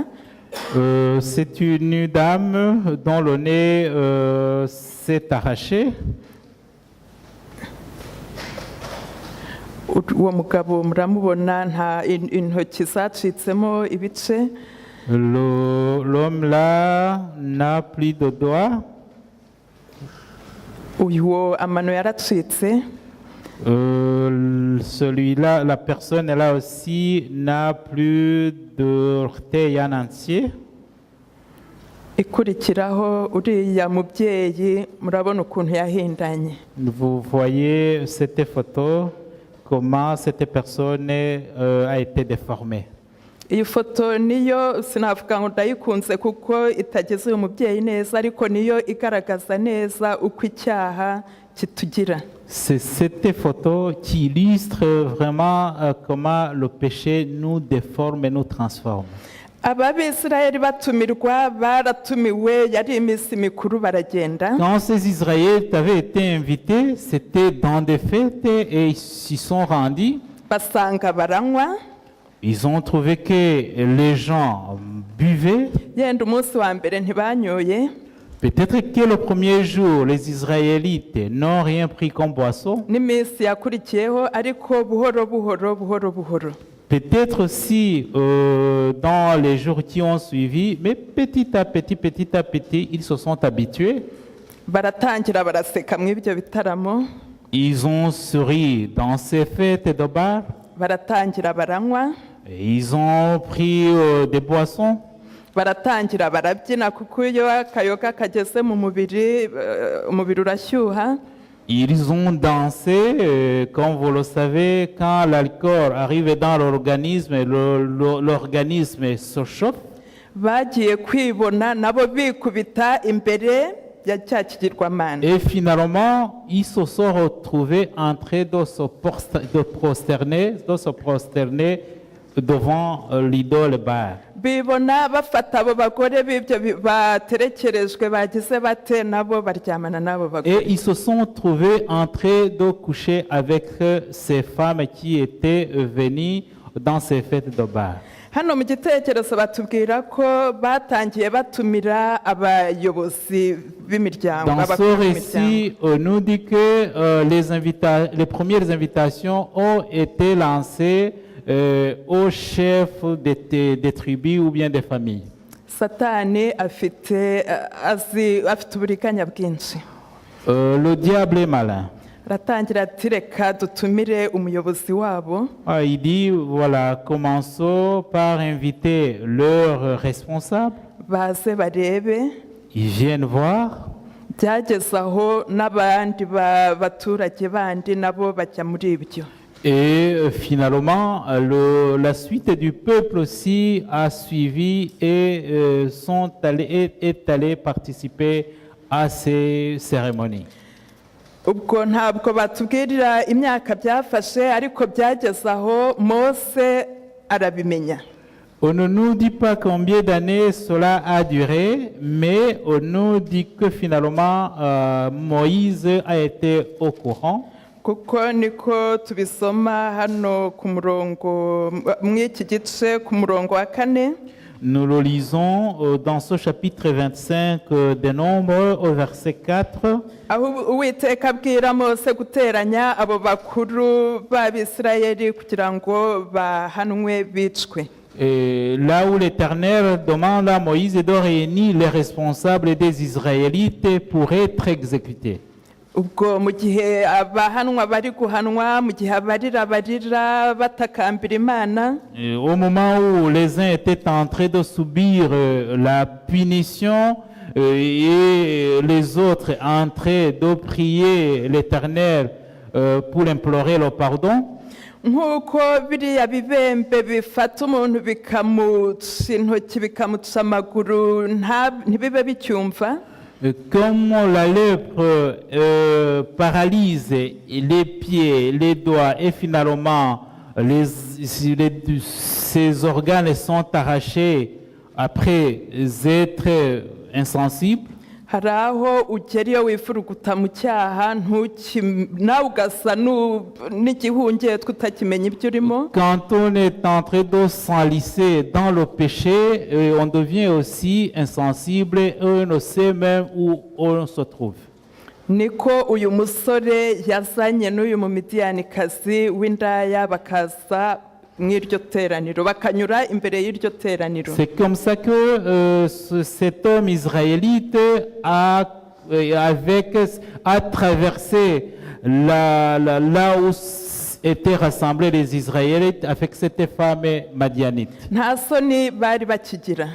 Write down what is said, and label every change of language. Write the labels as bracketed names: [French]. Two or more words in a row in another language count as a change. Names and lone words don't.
[French] C'est une dame dont le nez s'est arraché. [Kinyarwanda] Uwo mugabo muramubona nta intoki zacitsemo ibice. [French] L'homme là n'a plus de doigts. [Kinyarwanda] Uwo amano yaracitse. [French] Celui-là, la personne là aussi n'a plus d'orteils en entier. [Kinyarwanda] ikurikiraho uriya mubyeyi murabona ukuntu yahindanye. [French] Vous voyez cette photo, comment cette personne a été déformée. [Kinyarwanda] Iyi foto niyo sinavuga ngo ndayikunze kuko itageze uyu mubyeyi neza, ariko niyo igaragaza neza uko icyaha kitugira. [French] C'est cette photo qui illustre vraiment comment le péché nous déforme et nous transforme. [Kinyarwanda] Ababisirayeli batumirwa baratumiwe, yari iminsi mikuru baragenda. [French] Quand ces Israélites avaient été invités, c'était dans des fêtes et ils s'y sont rendus. [Kinyarwanda] Basanga baranywa. [French] Ils ont trouvé que les gens buvaient. [Kinyarwanda] Yenda umunsi wa mbere ntibanyoye. [French] Peut-être que le premier jour, les Israélites n'ont rien pris comme boisson. [Kinyarwanda] N'iminsi yakurikiyeho, ariko buhoro buhoro. [French] Peut-être aussi dans les jours qui ont suivi, mais petit à petit, ils se sont habitués. [Kinyarwanda] Baratangira baraseka mw'ibyo bitaramo. [French] Ils ont souri dans ces fêtes de bar. [Kinyarwanda] Baratangira baranywa. [French] Ils ont pris des boissons. [Kinyarwanda] Baratangira barabyina kuko iyo akayoga kageze mu mubiri umubiri urashyuha. [French] Ils ont dansé, comme vous le savez, quand l'alcool arrive dans l'organisme, l'organisme se chauffe. [Kinyarwanda] Bagiye kwibona nabo bikubita imbere ya cya kigirwamana. [French] Et finalement, ils se sont retrouvés en train de se prosterner devant l'idole Baal. [Kinyarwanda] Bibona bafata abo bagore b'ibyo baterekerejwe bagize bate nabo baryamana nabo bagore. [French] Et ils se sont trouvés en train de coucher avec ces femmes qui étaient venues dans ces fêtes de Baal. [Kinyarwanda] Hano mu gitekerezo batubwira ko batangiye batumira abayobozi b'imiryango. [French] Dans ce récit, on nous dit que les premières invitations ont été lancées aux chefs des tribus ou bien des familles. [Kinyarwanda] Satani afite uburiganya bwinshi. [French] Le diable est malin. [Kinyarwanda] Ratangira ati reka dutumire umuyobozi wabo. [French] Il dit, voilà, commençons par inviter leurs responsables. [Kinyarwanda] Baze barebe. [French] Ils viennent voir. [Kinyarwanda] Byageze aho n'abandi baturage bandi nabo bajya muri ibyo. [French] Et finalement, la suite du peuple aussi a suivi et est allé participer à ces cérémonies. [Kinyarwanda] Ubwo ntabwo batubwirira imyaka byafashe, ariko byageze aho Mose arabimenya. [French] On ne nous dit pas combien d'années cela a duré, mais on nous dit que finalement Moïse a été au courant. [Kinyarwanda] Kuko niko tubisoma hano ku murongo mw'iki gice ku murongo wa 4. [French] Nous le lisons dans ce chapitre 25 des Nombres au verset 4. [Kinyarwanda] Aho Uwiteka abwira Mose guteranya abo bakuru b'Abisirayeli kugira ngo bahanwe bicwe. [French] Et là où l'Éternel demande à Moïse de réunir les responsables des Israélites pour être exécutés. [Kinyarwanda] Ubwo mu gihe abahanwa bari guhanwa, mu gihe abarira batakambira Imana. [French] Au moment où les uns étaient en train de subir la punition et les autres en train de prier l'Éternel pour implorer le pardon. [Kinyarwanda] Nk'uko biriya bibembe bifata umuntu bikamuca intoki bikamuca amaguru ntibibe bicyumva. [French] Comme la lèpre paralyse les pieds, les doigts et finalement ces organes sont arrachés après être insensibles. [Kinyarwanda] Hari aho ugera iyo wifuruguta mu cyaha nawe ugasa n'igihungetwe utakimenya ibyo urimo. [French] Quand on est en train de s'enlisser dans le péché, on devient aussi insensible et on ne sait même où on se trouve. [Kinyarwanda] Niko uyu musore yazanye n'uyu Midiyanikazi w'indaya bakaza mw'iryo teraniro bakanyura imbere y'iryo teraniro. [French] C'est comme ça que cet homme israélite a traversé là où étaient rassemblés les Israélites avec cette femme madianite. [Kinyarwanda] Nta soni bari bakigira.